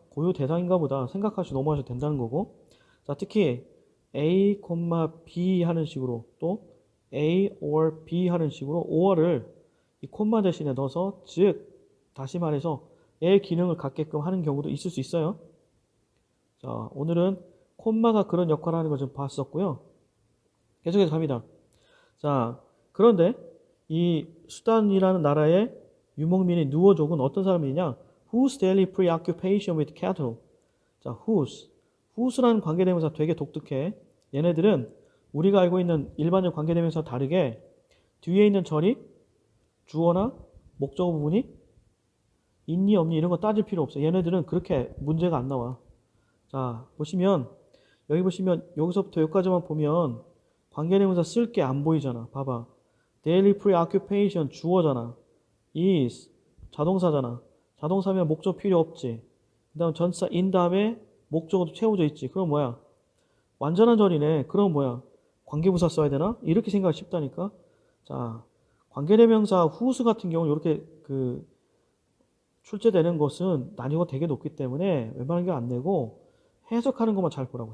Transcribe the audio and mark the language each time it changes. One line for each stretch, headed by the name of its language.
Korean: 고유 대상인가 보다 생각하시고 넘어가셔도 된다는 거고. 자, 특히 A, B 하는 식으로 또 A or B 하는 식으로 or를 이 콤마 대신에 넣어서 즉 다시 말해서 의 기능을 갖게끔 하는 경우도 있을 수 있어요. 자, 오늘은 콤마가 그런 역할을 하는 걸 좀 봤었고요. 계속해서 갑니다. 자, 그런데 이 수단이라는 나라의 유목민인 누오족은 어떤 사람이냐?
English: Whose daily preoccupation with cattle.
Korean: 자, whose라는 관계대명사 되게 독특해. 얘네들은 우리가 알고 있는 일반적 관계대명사와 다르게 뒤에 있는 절이 주어나 목적어 부분이 있니 없니 이런 거 따질 필요 없어. 얘네들은 그렇게 문제가 안 나와. 자, 보시면 여기 보시면 여기서부터 여기까지만 보면 관계대명사 쓸 게 안 보이잖아. 봐봐.
English: daily preoccupation
Korean: 주어잖아. is 자동사잖아. 자동사면 목적 필요 없지. 그 다음 전치사 in 다음에 목적어도 채워져 있지. 그럼 뭐야? 완전한 절이네. 그럼 뭐야? 관계부사 써야 되나? 이렇게 생각이 쉽다니까. 자, 관계대명사 후수 같은 경우는 이렇게 출제되는 것은 난이도가 되게 높기 때문에 웬만한 게 안 내고 해석하는 것만 잘 보라고.